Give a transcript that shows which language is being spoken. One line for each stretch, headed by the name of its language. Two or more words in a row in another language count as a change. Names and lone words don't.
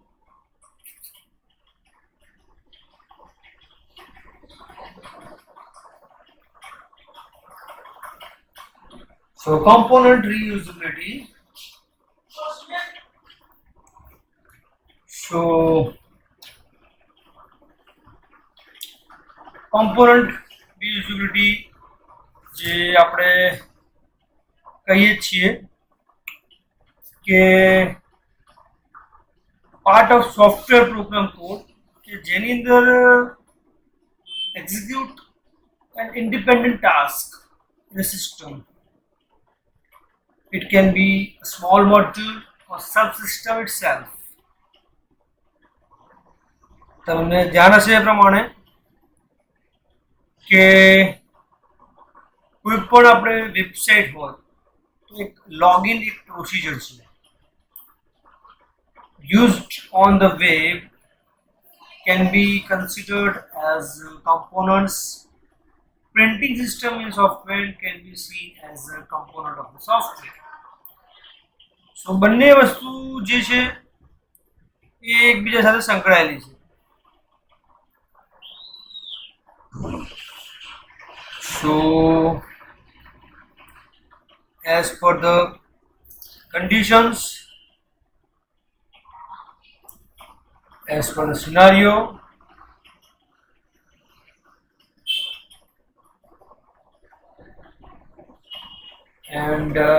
English: So component reusability. So component reusability
Gujarati: જે આપણે કહીએ છીએ કે
English: part of software program code
Gujarati: કે જેની અંદર
English: execute an independent task in a system. It can be a small module or subsystem itself.
Gujarati: તમને જાણ હશે એ પ્રમાણે કે કોઈ પણ આપણે વેબસાઇટ હોય તો એક લોગિન એક પ્રોસિજર છે
English: used on the web can be considered as components. Printing system in software can be seen as a component of the software.
Gujarati: So બંને વસ્તુ જે છે એ એકબીજા સાથે સંકળાયેલી છે.
English: So as per the conditions, as per the scenario, and